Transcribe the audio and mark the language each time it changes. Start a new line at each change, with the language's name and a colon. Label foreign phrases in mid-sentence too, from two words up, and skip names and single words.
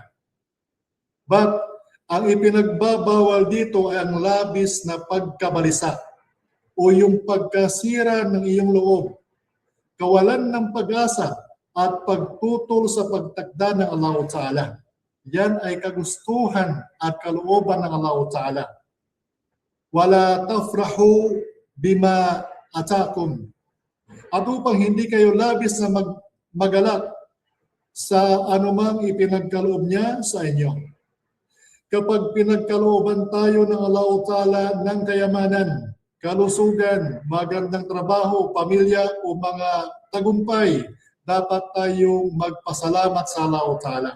Filipino: But ang ipinagbabawal dito ay ang labis na pagkabalisa o yung pagkasira ng iyong loob, kawalan ng pag-asa at pagtutol sa pagtakda ng Allah Ta'ala. Yan ay kagustuhan at kalooban ng Allah Ta'ala.
Arabic: ولا تفرحوا بما آتاكم.
Filipino: At upang hindi kayo labis na magalak sa anumang ipinagkaloob niya sa inyo. Kapag pinagkalooban tayo ng Allah Ta'ala ng kayamanan, kalusugan, magandang trabaho, pamilya o mga tagumpay, dapat tayong magpasalamat sa Allah Ta'ala.